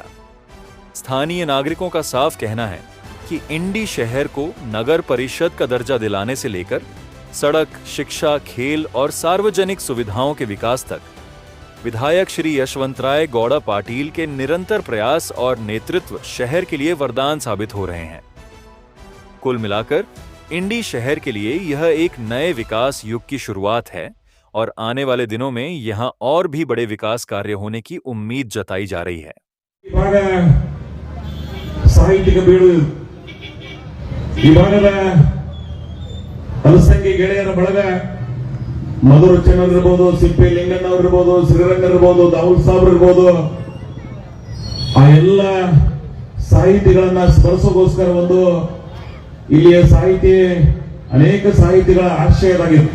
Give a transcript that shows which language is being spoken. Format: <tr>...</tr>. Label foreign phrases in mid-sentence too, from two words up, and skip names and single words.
<hi>स्थानीय नागरिकों का साफ कहना है कि इंडी शहर को नगर परिषद का दर्जा दिलाने से लेकर सड़क, शिक्षा, खेल और सार्वजनिक सुविधाओं के विकास तक विधायक श्री यशवंतराय गौड़ा पाटिल के निरंतर प्रयास और नेतृत्व शहर के लिए वरदान साबित हो रहे हैं। कुल मिलाकर इंडी शहर के लिए यह एक नए विकास युग की शुरुआत है और आने वाले दिनों में यहां और भी बड़े विकास कार्य होने की उम्मीद जताई जा रही है।</hi> <kn>ಅಲಸಂಗಿ ಗೆಳೆಯರ ಬಳಗ ಮಧುರ ಚೆನ್ನರ್ ಇರ್ಬೋದು, ಸಿಪ್ಪಿ ಲಿಂಗಣ್ಣವ್ರು ಇರ್ಬೋದು, ಶ್ರೀರಂಗ ಇರ್ಬೋದು, ದಾವುಲ್ ಸಾಬ್ರು ಇರ್ಬೋದು, ಆ ಎಲ್ಲ ಸಾಹಿತಿಗಳನ್ನ ಸ್ಮರಿಸೋಗೋಸ್ಕರ ಒಂದು ಇಲ್ಲಿಯ ಸಾಹಿತಿ ಅನೇಕ ಸಾಹಿತಿಗಳ ಆಶ್ರಯದಾಗಿತ್ತು।</kn>